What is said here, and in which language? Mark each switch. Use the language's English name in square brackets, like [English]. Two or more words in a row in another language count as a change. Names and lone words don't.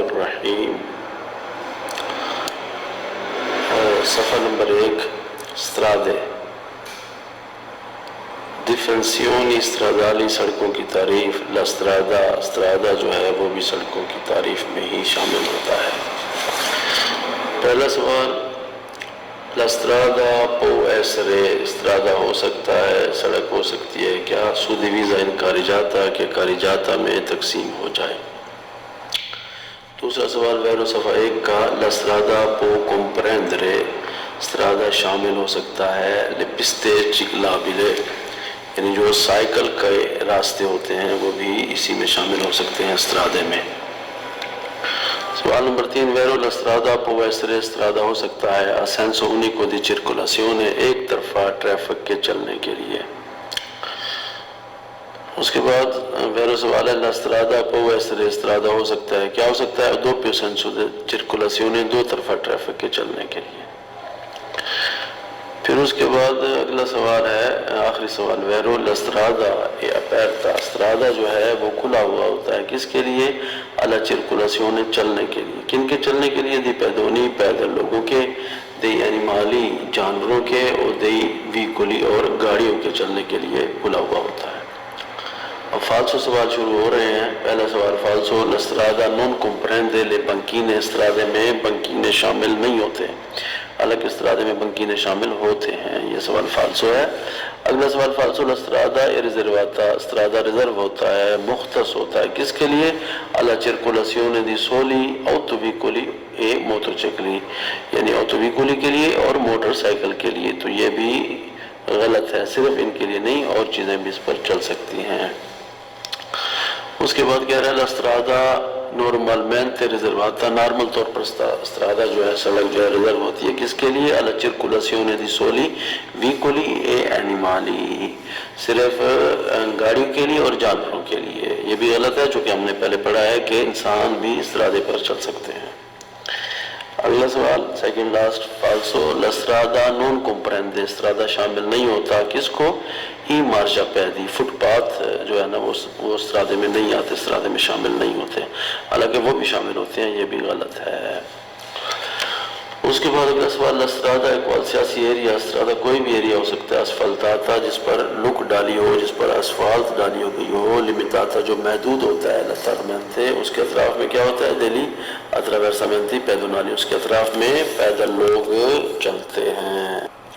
[Urdu] الرحیم صفحہ نمبر 1 [Italian] strade definizioni stradali [Urdu] سڑکوں کی تعریف [Italian] la strada strada [Urdu] جو ہے وہ بھی سڑکوں کی تعریف میں ہی شامل ہوتا ہے۔ پہلا سوال [Italian] la strada può essere strada [Urdu] ہو سکتا ہے سڑک ہو سکتی ہے کیا [Italian] suddivisa in carreggiata [Urdu] کہ carreggiata میں تقسیم ہو جائے۔ دوسرا سوال ویرو صفحہ 1 کا [Italian] la strada può comprendere strada [Urdu] شامل ہو سکتا ہے [Italian] le piste ciclabili [Urdu] یعنی جو سائیکل کے راستے ہوتے ہیں وہ بھی اسی میں شامل ہو سکتے ہیں strade میں۔ سوال نمبر 3 ویرو [Italian] la strada può essere strada [Urdu] ہو سکتا ہے [Italian] a senso unico di circolazione [Urdu] ایک طرفہ ٹریفک کے چلنے کے لیے۔ اس کے بعد ویرو سوال ہے [Italian] la strada può essere strada [Urdu] ہو سکتا ہے کیا ہو سکتا ہے [Italian] a doppio senso di circolazione [Urdu] دو طرفہ ٹریفک کے چلنے کے لیے۔ پھر اس کے بعد اگلا سوال ہے آخری سوال ویرو [Italian] la strada è aperta strada [Urdu] جو ہے وہ کھلا ہوا ہوتا ہے کس کے لیے [Italian] alla circolazione [Urdu] چلنے کے لیے کن کے چلنے کے لیے [Italian] dei pedoni [Urdu] پیدل لوگوں کے [Italian] dei animali [Urdu] جانوروں کے اور [Italian] dei veicoli [Urdu] اور گاڑیوں کے چلنے کے لیے کھلا ہوا ہوتا ہے۔ اب فالسو سوال شروع ہو رہے ہیں۔ پہلا سوال فالسو [Italian] la strada non comprende le banchine strade [Urdu] میں بنکینے شامل نہیں ہوتے حالانکہ strade میں بنکینے شامل ہوتے ہیں یہ سوال فالسو ہے۔ اگلا سوال فالسو [Italian] la strada è riservata strada [Urdu] ریزرو ہوتا ہے مختص ہوتا ہے کس کے لیے [Italian] alla circolazione di soli autoveicoli e motocicli [Urdu] یعنی autoveicoli کے لیے اور موٹر سائیکل کے لیے تو یہ بھی غلط ہے صرف ان کے لیے نہیں اور چیزیں بھی اس پر چل سکتی ہیں۔ اس کے بعد کہہ رہا ہے [Italian] la strada normalmente riservata [Urdu] نارمل طور پر strada جو ہے سڑک جو ہے ریزرو ہوتی ہے کس کے لیے [Italian] alla circolazione di soli veicoli e animali [Urdu] صرف گاڑیوں کے لیے اور جانوروں کے لیے یہ بھی غلط ہے چونکہ ہم نے پہلے پڑھا ہے کہ انسان بھی strade پر چل سکتے ہیں۔ اگلا سوال سیکنڈ لاسٹ فالسو [Italian] la strada non comprende strada [Urdu] شامل نہیں ہوتا کس کو [Italian] i marciapiedi [Urdu] فٹ پاتھ جو ہے نا وہ strade میں نہیں آتے strade میں شامل نہیں ہوتے حالانکہ وہ بھی شامل ہوتے ہیں یہ بھی غلط ہے۔ اس کے بعد اگلا سوال [Italian] la strada [Urdu] ہے [Italian] qualsiasi area strada [Urdu] کوئی بھی ایریا ہو سکتا ہے asfaltata جس پر لک ڈالی ہو جس پر اسفالٹ ڈالی ہو گئی ہو limitata جو محدود ہوتا ہے lateralmente اس کے اطراف میں کیا ہوتا ہے [Italian] degli attraversamenti pedonali [Urdu] اس کے اطراف میں پیدل لوگ چلتے ہیں۔